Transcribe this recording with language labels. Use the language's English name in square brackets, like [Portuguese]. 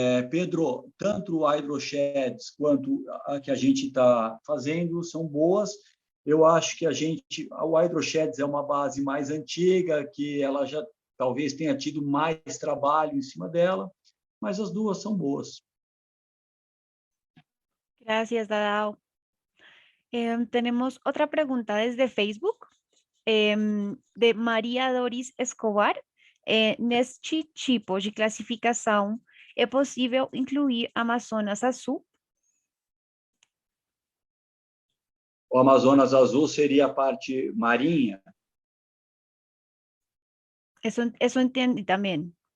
[Portuguese] Pedro, tanto o Hydrosheds quanto a que a gente está fazendo são boas. Eu acho que o Hydrosheds é uma base mais antiga, que ela já talvez tenha tido mais trabalho em cima dela, mas as duas são boas. [Spanish] Gracias, Dadao. Tenemos otra pregunta desde Facebook, de Maria Doris Escobar. [Portuguese] Neste tipo de classificação, é possível incluir Amazonas Azul? O Amazonas Azul seria a parte marinha? [Spanish] Eso entendi [Portuguese] também.